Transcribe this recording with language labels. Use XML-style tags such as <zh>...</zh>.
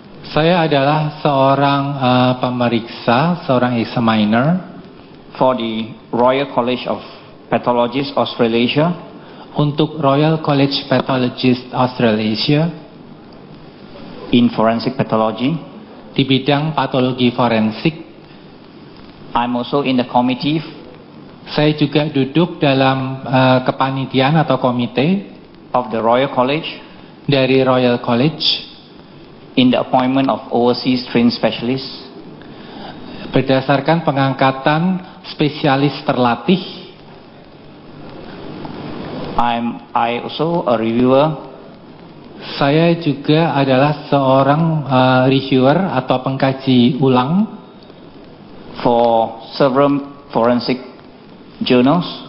<id>Saya adalah seorang pemeriksa, seorang examiner</id> <en>for the Royal College of Pathologists Australasia.</en> <id>Untuk Royal College Pathologists Australasia</id> <en>in forensic pathology.</en> <id>Di bidang patologi forensik.</id> <en>I'm also in the committee.</en> <id>Saya juga duduk dalam kepanitiaan atau komite</id> <en>of the Royal College.</en> <id>Dari Royal College.</id> <en>In the appointment of overseas trained specialists.</en> <id>Berdasarkan pengangkatan spesialis terlatih.</id> <en>I also a reviewer.</en> <id>Saya juga adalah seorang reviewer atau pengkaji ulang</id> <en>for several forensic journals.</en>